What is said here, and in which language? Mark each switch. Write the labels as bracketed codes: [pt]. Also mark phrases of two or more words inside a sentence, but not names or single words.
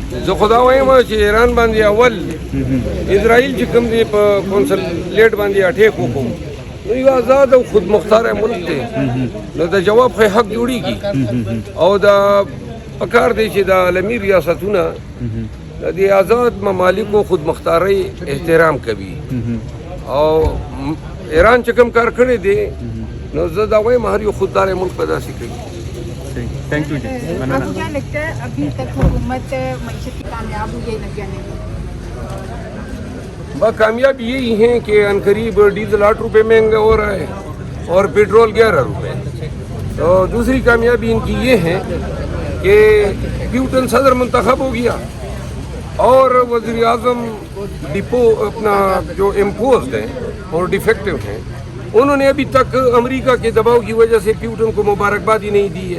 [ps] زه خو دا وایم چې ایران باندې اول اسرائیل چې کوم دی په کونسلیټ باندې اټیک وکړو نو یو آزاد او خود مختار ملک دی نو د جواب خو حق جوړیږي او دا پکار دی چې د عالمي ریاستونه د دې آزاد ممالکو خود مختارۍ احترام کوي او ایران چې کوم کار کړی دی نو زه دا وایم هر یو خوددار ملک پیدا سی کوي. [en] Thank you ji. [ur] آپ کو کیا لگتا ہے ابھی تک حکومت معیشت کی کامیاب ہوئی ہے لگانے میں؟ کامیاب یہی ہیں کہ عنقریب ڈیزل 8 روپے مہنگا ہو رہا ہے اور پیٹرول 11 روپے. تو دوسری کامیابی ان کی یہ ہے کہ پیوٹن صدر منتخب ہو گیا اور وزیر اعظم ڈپو اپنا جو امپوزڈ ہیں اور ڈیفیکٹو ہیں انہوں نے ابھی تک امریکہ کے دباؤ کی وجہ سے پیوٹن کو مبارکباد ہی نہیں دی ہے.